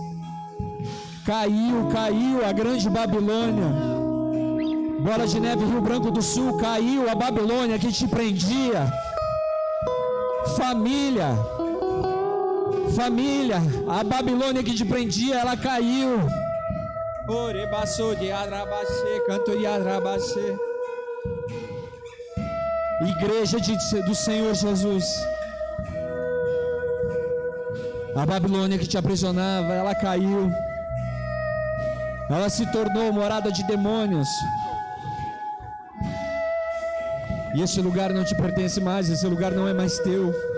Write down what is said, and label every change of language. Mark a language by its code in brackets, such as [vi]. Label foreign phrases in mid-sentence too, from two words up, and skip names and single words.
[pt] Caiu a grande Babilônia. Bola de Neve, Rio Branco do Sul, caiu a Babilônia que te prendia. Família, a Babilônia que te prendia, ela caiu. Orebaçô de Adrabacê, canto de Adrabacê. Igreja do Senhor Jesus. A Babilônia que te aprisionava, ela caiu. Ela se tornou morada de demônios. E esse lugar não te pertence mais, esse lugar não é mais teu.